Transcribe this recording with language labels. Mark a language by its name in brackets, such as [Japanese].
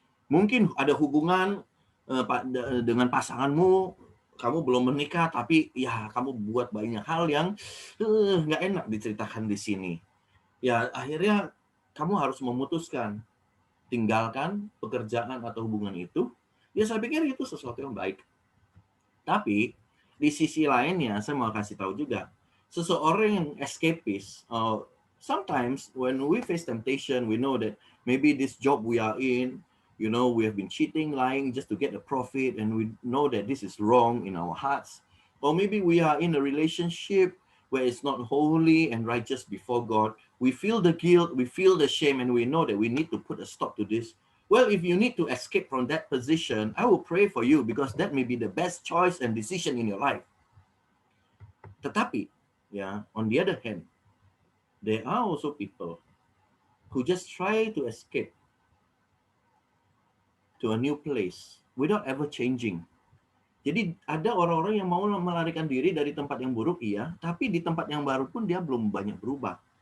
[Indonesian] Mungkin ada hubungan dengan pasanganmu, kamu belum menikah tapi ya kamu buat banyak hal yang nggak enak diceritakan di sini. Ya akhirnya kamu harus memutuskan. tinggalkan pekerjaan atau hubungan itu, ya saya pikir itu sesuatu yang baik. Tapi di sisi lainnya saya mau kasih tahu juga, seseorang yang escapist, [English] sometimes when we face temptation, we know that maybe this job we are in, we have been cheating, lying just to get a profit, and we know that this is wrong in our hearts. Or maybe we are in a relationship where it's not holy and righteous before God. We feel the guilt, we feel the shame, and we know that we need to put a stop to this. Well, if you need to escape from that position, I will pray for you because that may be the best choice and decision in your life. [Indonesian] Tetapi, [English] on the other hand, there are also people who just try to escape to a new place without ever changing. [Indonesian] Jadi ada orang-orang yang mau melarikan diri dari tempat yang buruk, iya, tapi di tempat yang baru pun dia belum banyak berubah.